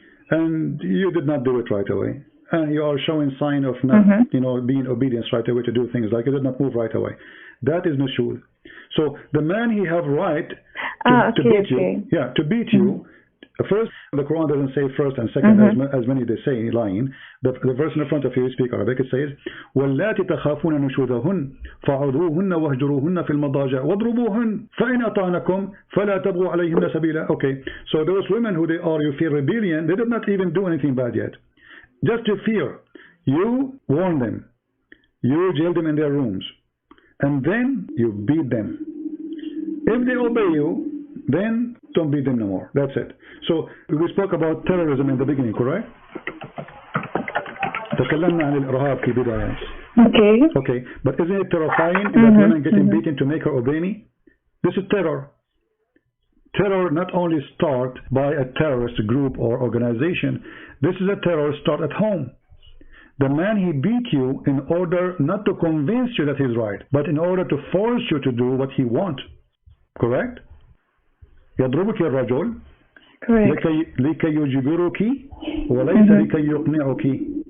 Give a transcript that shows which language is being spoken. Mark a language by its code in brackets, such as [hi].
[en] And you did not do it right away. And you are showing sign of not, being obedient right away to do things like you did not move right away. That is nushud. So the man, he have right to beat you. Yeah, to beat you. First, the Quran doesn't say first and second as many they say lying. The verse in the front of you, speak Arabic, it says, [ar] وَاللَّاتِ تَخَافُونَ نُشُوذَهُنَّ فَعُذُوهُنَّ وَهْجُرُوهُنَّ فِي الْمَضَاجِعِ وَاضْرُبُوهُنَّ فَإِنْ أَطَعْنَكُمْ فَلَا تَبْغُوا عَلَيْهِنَّ سَبِيلًا. [en] Okay, so those women who you fear rebellion, they did not even do anything bad yet. Just to fear. You warn them. You jail them in their rooms. And then you beat them. If they obey you, then don't beat them no more. That's it. So we spoke about terrorism in the beginning, correct? [ar] تكلمنا عن الإرهاب في البداية. [en] Okay, but isn't it terrifying that women getting beaten to make her obey me? This is terror. Terror not only start by a terrorist group or organization. This is a terror start at home. The man, he beat you in order not to convince you that he's right, but in order to force you to do what he wants. Correct? [ar] يضربك الرجل لكي يجبرك وليس لكي يقنعك.